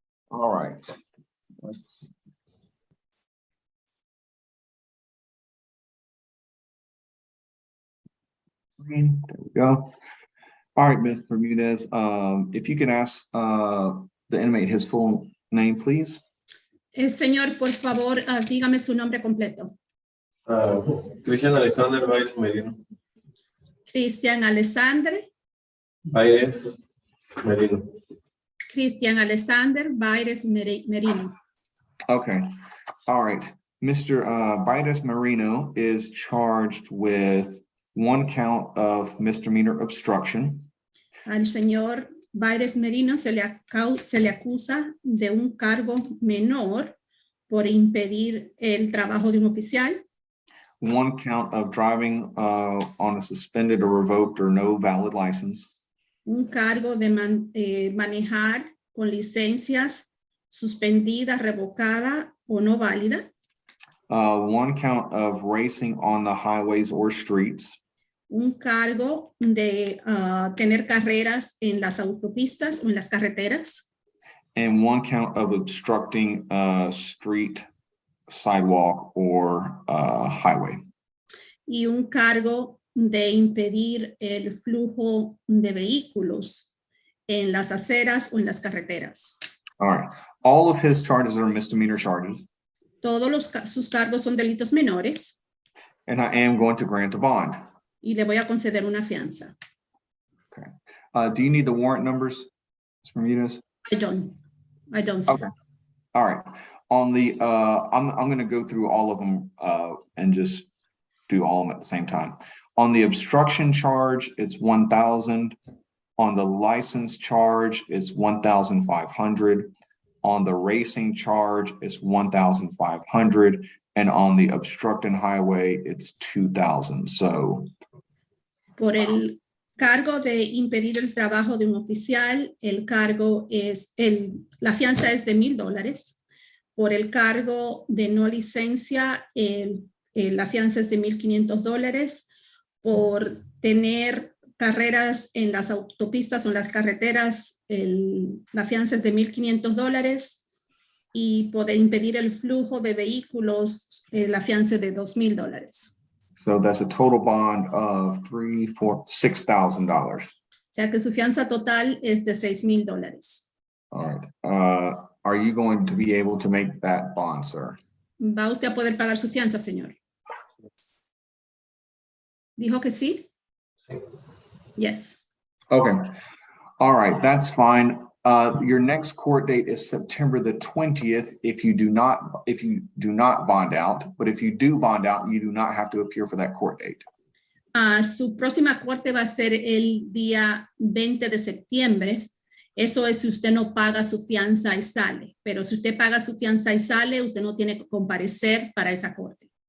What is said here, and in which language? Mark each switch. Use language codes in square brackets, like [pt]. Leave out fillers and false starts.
[en] All right. Let's. There we go. All right, Ms. Bermudez, if you could ask the inmate his full name, please. [es] Señor, por favor, dígame su nombre completo. Cristian Alexander Baires Merino. Cristian Alexander. Baires Merino. Cristian Alexander Baires Merino. [en] Okay. All right. Mr. Baires Merino is charged with 1 count of misdemeanor obstruction. [es] Al señor Baires Merino se le acusa de un cargo menor por impedir el trabajo de un oficial. [en] 1 count of driving on a suspended or revoked or no valid license. [es] Un cargo de manejar con licencias suspendida, revocada o no válida. [en] 1 count of racing on the highways or streets. [es] Un cargo de tener carreras en las autopistas o en las carreteras. [en] And 1 count of obstructing a street, sidewalk, or highway. [es] Y un cargo de impedir el flujo de vehículos en las aceras o en las carreteras. [en] All right. All of his charges are misdemeanor charges. [es] Todos sus cargos son delitos menores. [en] And I am going to grant a bond. [es] Y le voy a conceder una fianza. [en] Okay. Do you need the warrant numbers, Ms. Bermudez? I don't. Sir. Okay. All right. On the, I'm going to go through all of them and just do all of them at the same time. On the obstruction charge, it's 1,000. On the license charge, it's 1,500. On the racing charge, it's 1,500. And on the obstructing highway, it's 2,000. So. [es] Por el cargo de impedir el trabajo de un oficial, el cargo es, la fianza es de $1,000. Por el cargo de no licencia, la fianza es de $1,500. Por tener carreras en las autopistas o en las carreteras, la fianza es de $1,500. Y poder impedir el flujo de vehículos, la fianza es de $2,000. [en] So that's a total bond of $6,000. [es] O sea que su fianza total es de $6,000. [en] All right. Are you going to be able to make that bond, sir? [es] ¿Va usted a poder pagar su fianza, señor? ¿Dijo que sí? [en] Yes. Okay. All right. That's fine. Your next court date is September the 20th if you do not bond out, but if you do bond out, you do not have to appear for that court date. [es] Su próxima corte va a ser el día 20 de septiembre. Eso es si usted no paga su fianza y sale. Pero si usted paga su fianza y sale, usted no tiene que comparecer para esa corte.